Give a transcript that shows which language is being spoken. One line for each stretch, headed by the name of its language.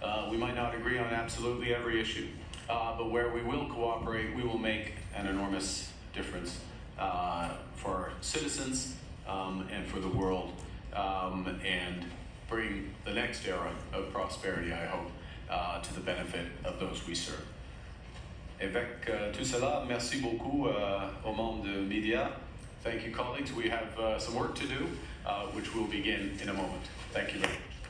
English: We might not agree on absolutely every issue, but where we will cooperate, we will make an enormous difference for our citizens and for the world, and bring the next era of prosperity, I hope, to the benefit of those we serve.
French: Avec tout cela, merci beaucoup au monde de media.
English: Thank you, colleagues. We have some work to do, which will begin in a moment. Thank you very much.